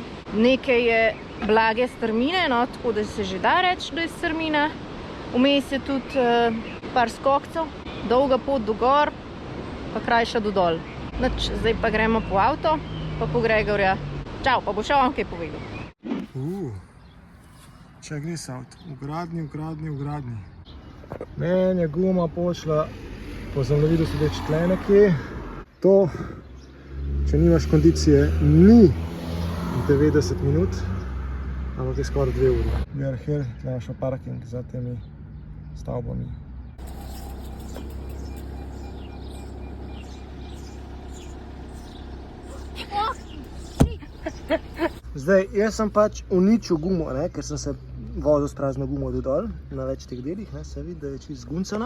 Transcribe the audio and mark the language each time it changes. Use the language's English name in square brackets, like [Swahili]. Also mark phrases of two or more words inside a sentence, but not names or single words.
[Slovenian] Nekaj je blage strmine, no, tako da se že da reči, da je strmina. Vmes je tudi par skokcev. Dolga pot do gor, pa krajša do dol. Nič, zdaj pa gremo po avto, pa po Gregorja. Čau, pa bo še on kaj povedal. [English] Check this out. [Slovenian] V gradnji. Meni je guma pošla po zemljevidu sodeč tle nekje. To, če nimaš kondicije, ni 90 minut, ampak je skoraj 2 uri. [English] We are here, [Slovenian] tle imaš parking za temi stavbami. Zdaj, jaz sem pač uničil gumo, ne, ker sem se vozil s prazno gumo dol na več teh delih, ne, se vidi, da je čisto zguncana.